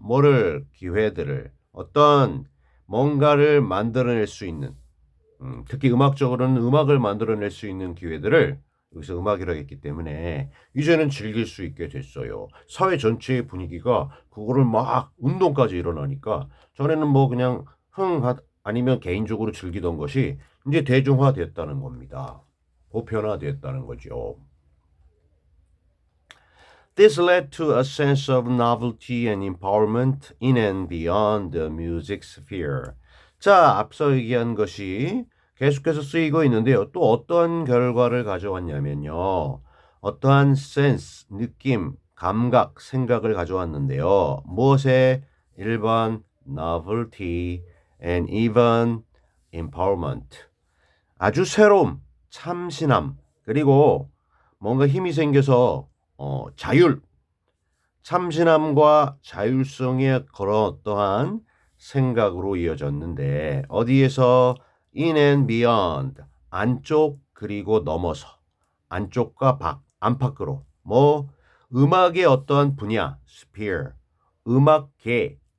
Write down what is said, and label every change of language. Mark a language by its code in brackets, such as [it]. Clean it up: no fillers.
[ko] 뭐를 기회들을 어떤 뭔가를 만들어낼 수 있는 특히 음악적으로는 음악을 만들어낼 수 있는 기회들을 여기서 음악이라고 했기 때문에 이제는 즐길 수 있게 됐어요. 사회 전체의 분위기가 그거를 막 운동까지 일어나니까 전에는 뭐 그냥 아니면 개인적으로 즐기던 것이 이제 대중화됐다는 겁니다. 보편화됐다는 거죠. [en] This led to a sense of novelty and empowerment in and beyond the music sphere. [ko] 자, 앞서 얘기한 것이 계속해서 쓰이고 있는데요. 또 어떤 결과를 가져왔냐면요. 어떠한 센스, 느낌, 감각, 생각을 가져왔는데요. 무엇에? [en] 1번 novelty and even empowerment. [ko] 아주 새로움, 참신함, 그리고 뭔가 힘이 생겨서 자율, 참신함과 자율성의 그런 어떠한 생각으로 이어졌는데 어디에서 in and beyond 안쪽 그리고 넘어서 안쪽과 안팎으로 뭐 음악의 어떠한 분야 sphere 음악계